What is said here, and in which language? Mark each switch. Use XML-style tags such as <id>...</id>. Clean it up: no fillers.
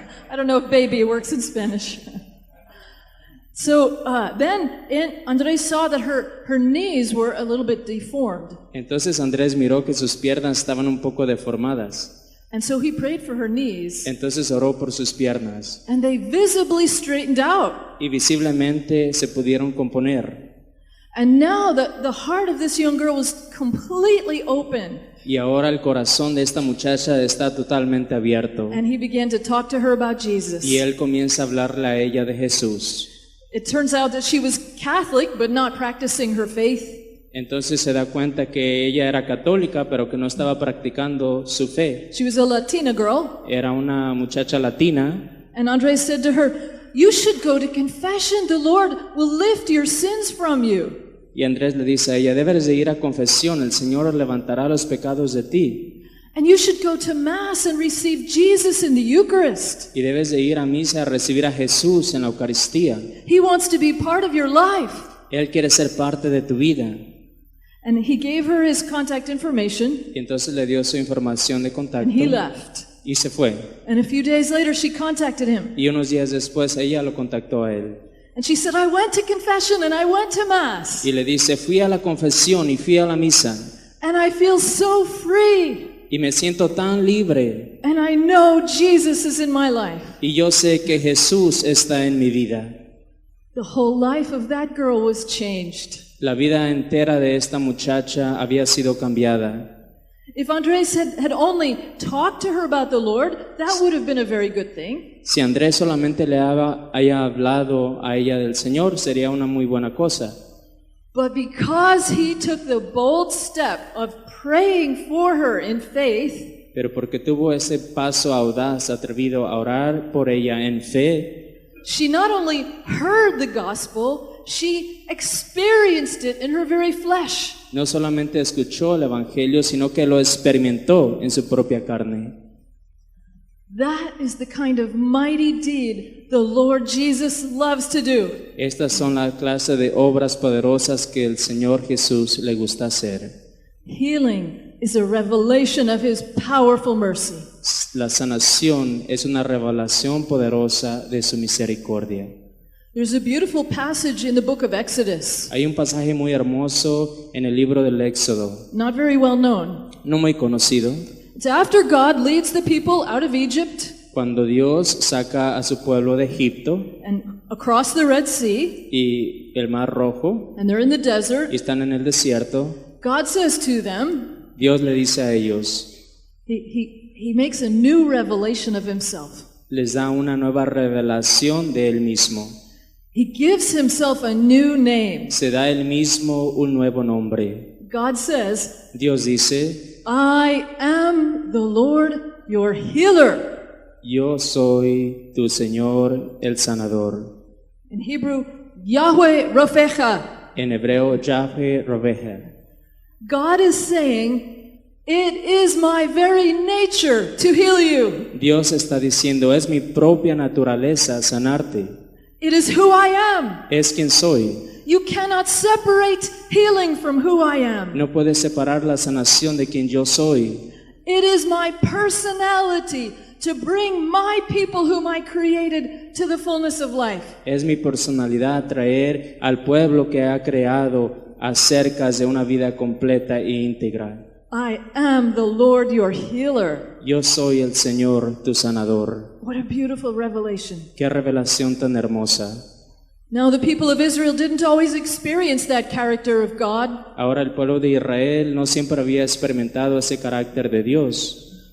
<en>I don't know if baby works in Spanish. So then Andres saw that her knees were a little bit deformed.</en> <es>Entonces Andrés miró que sus piernas estaban un poco deformadas.</es> <en>And so he prayed for her knees.</en> <es>Entonces oró por sus piernas.</es> <en>And they visibly straightened out.</en> <es>Y visiblemente se pudieron componer.</es> <en>And now the heart of this young girl was completely open.</en> <es>Y ahora el corazón de esta muchacha está totalmente abierto.</es> <en>And he began to talk to her about Jesus.</en> <es>Y él comienza a hablarle a ella de Jesús.</es> <en>It turns out that she was Catholic but not practicing her faith.</en> <es>Entonces se da cuenta que ella era católica, pero que no estaba practicando su fe.</es> <en>She was a Latina girl.</en> <es>Era una muchacha latina.</es> <en>And Andres said to her, "You should go to confession. The Lord will lift your sins from you."</en> <es>Y Andrés le dice a ella, debes de ir a confesión, el Señor levantará los pecados de ti.</es> <en>And you should go to Mass and receive Jesus in the Eucharist.</en> <es>Y debes de ir a misa a recibir a Jesús en la Eucaristía.</es> <en>He wants to be part of your life.</en> <es>Él quiere ser parte de tu vida.</es> <en>And he gave her his contact information,</en> <es>Y entonces le dio su información de contacto</es> <en>and he left.</en> <es>y se fue.</es> <en>And a few days later, she contacted him.</en> <es>Y unos días después ella lo contactó a él.</es> <en>And she said, "I went to confession and I went to Mass.</en> <es>Y le dice, fui a la confesión y fui a la misa.</es> <en>And I feel so free.</en> <es>Y me siento tan libre.</es> <en>And I know Jesus is in my life."</en> <es>Y yo sé que Jesús está en mi vida.</es> <en>The whole life of that girl was changed.</en> <es>La vida entera de esta muchacha había sido cambiada.</es> <en>If Andres had only talked to her about the Lord, that would have been a very good thing.</en> <es>Si Andrés solamente le haya hablado a ella del Señor, sería una muy buena cosa.</es> <en>But because he took the bold step of praying for her in faith,</en> <es>Pero porque tuvo ese paso audaz, atrevido a orar por ella en fe,</es> <en>she not only heard the gospel, she experienced it in her very flesh.</en> <es>no solamente escuchó el Evangelio, sino que lo experimentó en su propia carne.</es> <en>That is the kind of mighty deed the Lord Jesus loves to do.</en> <es>Estas son la clase de obras poderosas que el Señor Jesús le gusta hacer.</es> <en>Healing is a revelation of His powerful mercy.</en> <es>La sanación es una revelación poderosa de su misericordia.</es> <en>There's a beautiful passage in the book of Exodus,</en> <es>Hay un pasaje muy hermoso en el libro del Éxodo,</es> <en>not very well known.</en> <es>no muy conocido,</es> <en>It's after God leads the people out of Egypt</en> <es>cuando Dios saca a su pueblo de Egipto</es> <en>and across the Red Sea,</en> <es>y el Mar Rojo,</es> <en>and they're in the desert.</en> <es>y están en el desierto.</es> <en>God says to them,</en> <es>Dios le dice a ellos,</es> <en>he makes a new revelation of Himself.</en> <es>les da una nueva revelación de Él mismo.</es> <en>He gives Himself a new name.</en> <es>Se da Él mismo un nuevo nombre.</es> <en>God says,</en> <es>Dios dice,</es> <en>I am the Lord your healer.</en> <es>yo soy tu Señor el sanador.</es> <en>In Hebrew, Yahweh Rofecha.</en> <es>En hebreo, Yahweh Roveja.</es> <en>God is saying, it is my very nature to heal you.</en> <es>Dios está diciendo, es mi propia naturaleza sanarte.</es> <en>It is who I am.</en> <es>Es quien soy.</es> <en>You cannot separate healing from who I am.</en> <es>No puedes separar la sanación de quien yo soy.</es> <en>It is my personality to bring my people whom I created to the fullness of life.</en> <es>Es mi personalidad traer al pueblo que ha creado acerca de una vida completa e íntegra.</es> <en>I am the Lord your healer.</en> <es>Yo soy el Señor tu sanador.</es> <en>What a beautiful revelation.</en> <es>Qué revelación tan hermosa.</es> <en>Now the people of Israel didn't always experience that character of God</en> <es>Ahora el pueblo de Israel no siempre había experimentado ese carácter de Dios,</es>